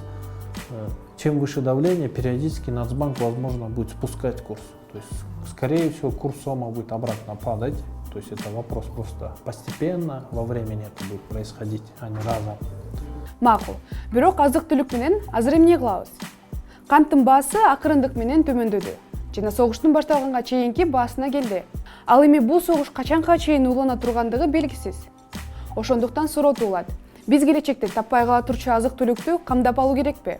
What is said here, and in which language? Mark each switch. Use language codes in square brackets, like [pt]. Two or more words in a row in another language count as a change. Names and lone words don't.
[ru] Чем выше давление, периодически Нацбанк, возможно, будет спускать курс. То есть, скорее всего, курс сома будет обратно падать. То есть это вопрос просто постепенно, во времени это будет происходить, а не разом. [ky] Макул. Бирок азык-түлүк менен азыр эмне кылабыз? Канттын баасы акырындык менен төмөндөдү жана согуштун башталганга чейинки баасына келди. Ал эми бул согуш качанга чейин улана тургандыгы белгисиз. Ошондуктан суроо туулат. Биз келечекте таппай кала турчу азык-түлүктү камдап алуу керекпи?